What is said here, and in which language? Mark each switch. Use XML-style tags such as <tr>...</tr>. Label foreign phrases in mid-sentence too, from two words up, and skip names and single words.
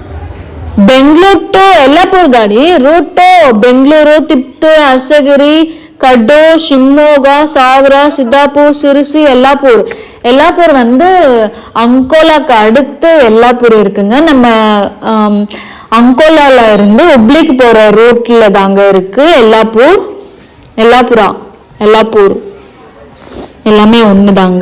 <kn>ಬೆಂಗಳೂರು ಟು ಯಲ್ಲಾಪುರ ಗಾಡಿ, ರೂಟ್ ಟು ಬೆಂಗಳೂರು, ತಿಪ್ಟೂರು, ಅರಸಗಿರಿ,</kn> <ta>கடோ, ஷிமோகா, சாகரா, சித்தாப்பூர், சிறுசி, எல்லாப்பூர். எல்லாப்பூர் வந்து அங்கோலாக்கு அடுத்து எல்லாப்பூர் இருக்குங்க. நம்ம அங்கோலால இருந்து உப்ளிக்கு போற ரூட்ல தாங்க இருக்கு எல்லாப்பூர். எல்லாப்பூர் எல்லாமே ஒன்று தாங்க.</ta>